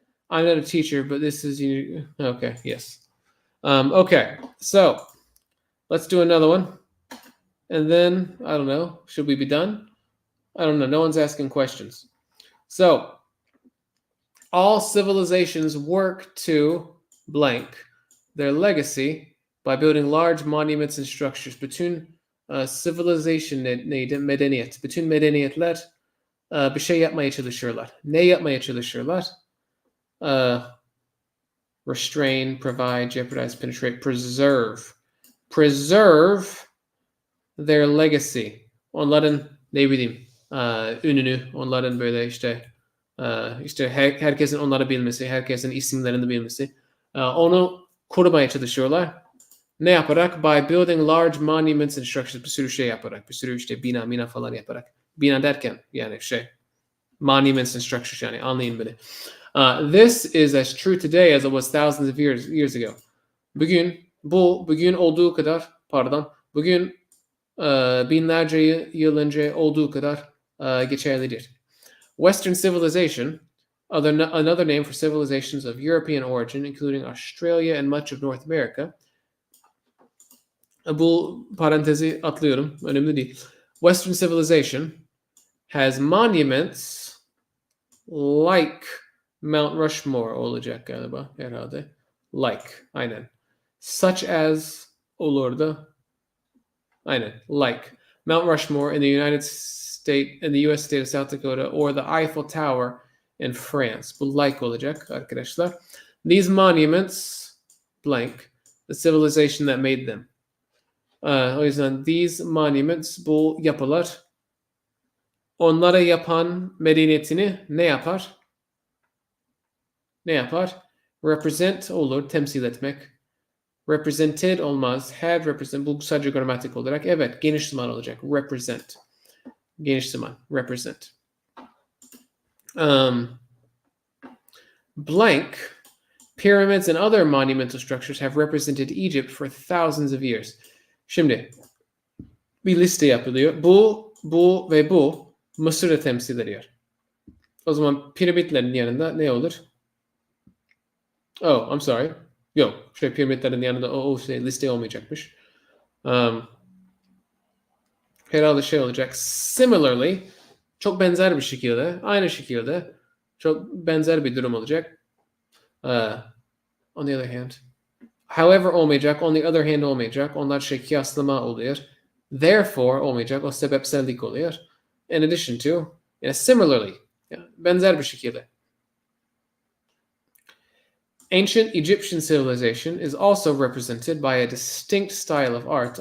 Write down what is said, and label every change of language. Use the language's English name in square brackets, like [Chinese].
[English] I'm not a teacher, but this is you. Okay, yes. Okay, so let's do another one. And then, I don't know, should we be done? I don't know. No one's asking questions. So, all civilizations work to blank their legacy by building large monuments and structures. [Turkish] Bütün civilization neydi? Medeniyet. Bütün medeniyetler bir şey yapmaya çalışırlar. Ne yapmaya çalışırlar? [English] Restrain, provide, jeopardize, penetrate, preserve. Preserve their legacy. [Turkish] Onların ne bileyim ününü, onların böyle işte herkesin onları bilmesi, herkesin isimlerini bilmesi. Onu korumaya çalışıyorlar. Ne yaparak? [English] By building large monuments and structures. [Turkish] Bir sürü şey yaparak. Bir sürü işte bina falan yaparak. Bina derken yani [English] monuments and structures [Turkish] yani anlayın beni. [English] This is as true today as it was thousands of years ago. [Turkish] Bugün olduğu kadar bugün binlerce yıl önce olduğu kadar geçerlidir. [English] Western civilization, another name for civilizations of European origin, including Australia and much of North America. [Turkish] Bu parantezi atlıyorum. Önemli değil. [English] Western civilization has monuments like Mount Rushmore [Turkish] olacak galiba herhalde. [English] Like. [Turkish] Aynen. [English] Such as [Turkish] olurdu. Aynen. [English] Like. Mount Rushmore in the US state of South Dakota or the Eiffel Tower in France. [Turkish] Bu like olacak arkadaşlar. [English] These monuments blank the civilization that made them. [Turkish] O yüzden [English] these monuments [Turkish] bu yapılar onlara yapan medeniyetini ne yapar? Ne yapar? Represent olur, temsil etmek. Represented olmaz. Had represent. Bu sadece gramatik olarak. Evet, geniş zaman olacak. Represent. Geniş zaman. Represent. [English] Blank. Pyramids and other monumental structures have represented Egypt for thousands of years. [Turkish] Şimdi bir liste yapılıyor. Bu ve bu Mısır'ı temsil ediyor. O zaman piramitlerin yanında ne olur? [English] Oh, I'm sorry. [Turkish] Yok. Piramitlerin yanında o liste olmayacakmış. Herhalde olacak. Similarly, çok benzer bir şekilde, aynı şekilde çok benzer bir durum olacak. [English] On the other hand. [Turkish] However olmayacak. [English] On the other hand [Turkish] olmayacak. Onlar kıyaslama oluyor. Therefore olmayacak. O sebepsellik oluyor. [English] In addition to, similarly. [Turkish] Benzer bir şekilde. [English] Ancient Egyptian civilization is also represented by a distinct style of art.